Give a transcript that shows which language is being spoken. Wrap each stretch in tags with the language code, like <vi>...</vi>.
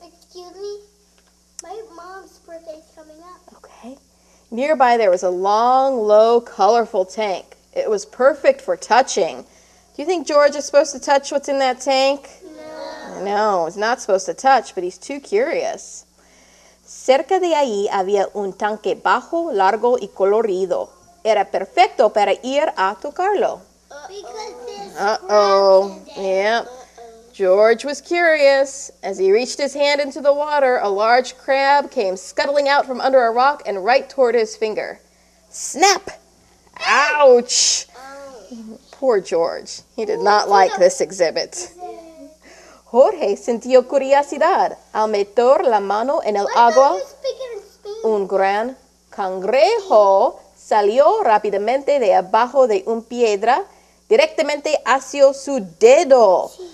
<en>Excuse me? My mom's birthday's coming up. Okay. Nearby there was a long, low, colorful tank. It was perfect for touching. Do you think George is supposed to touch what's in that tank? No, he's not supposed to touch, but he's too curious.</en> <es>Cerca de ahí había un tanque bajo, largo y colorido. Era perfecto para ir a tocarlo. Uh-oh. Yeah.</es> <en>George was curious. As he reached his hand into the water, a large crab came scuttling out from under a rock and right toward his finger. Snap! Ouch! Poor George. He did not like this exhibit.</en> <es>Jorge sintió curiosidad al meter la mano en el agua. Un gran cangrejo salió rápidamente de abajo de una piedra directamente hacia su dedo.</es>